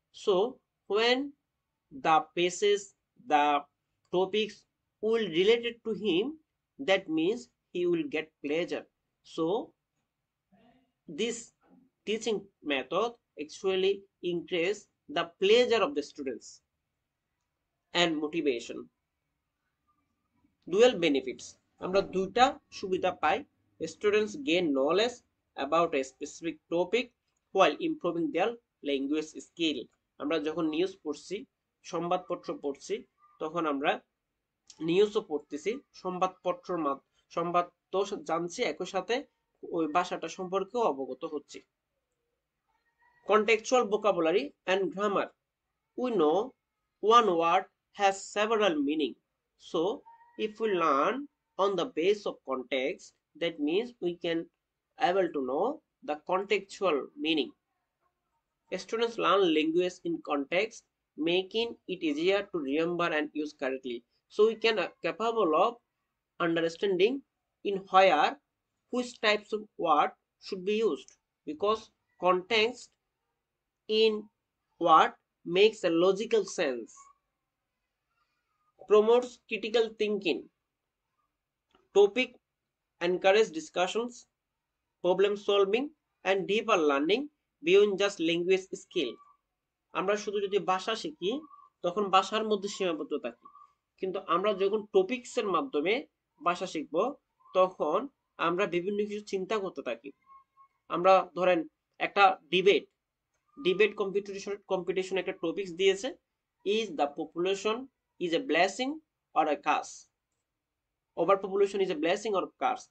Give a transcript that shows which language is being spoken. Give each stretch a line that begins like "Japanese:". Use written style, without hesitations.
English: So when the pages, the topics will related to him, that means he will get pleasure. So this teaching method actually increase the pleasure of the students and motivation. Dual benefits,
Bangla: আমরা দুইটা সুবিধা পাই।
English: Students gain knowledge about a specific topic while improving their language skill.
Bangla: আমরা যখন news পড়ছি, সংবাদপত্র পড়ছি, তখন আমরা নিউজও পড়তেছি, সংবাদপত্র তো জানছি, একই সাথে ওই ভাষাটা সম্পর্কেও অবগত হচ্ছি।
English: Contextual vocabulary and grammar. We know one word has several meanings. So if we learn on the base of context, that means we can able to know the contextual meaning. Students learn language in context, making it easier to remember and use correctly. So we can capable of understanding in where which types of word should be used, because context in what makes a logical sense. Promotes critical thinking. Topic encourage discussions, problem solving and deeper learning beyond just language skill.
Bangla: আমরা শুধু যদি ভাষা শিখি তখন ভাষার মধ্যে সীমাবদ্ধ থাকি, কিন্তু আমরা যখন টপিকস এর মাধ্যমে ভাষা শিখব তখন আমরা বিভিন্ন কিছু চিন্তা করতে থাকি। আমরা ধরেন একটা ডিবেট কম্পিটিশন একটা টপিকস দিয়েছে,
English: Is the population is a blessing or a curse, over population is a blessing or curse.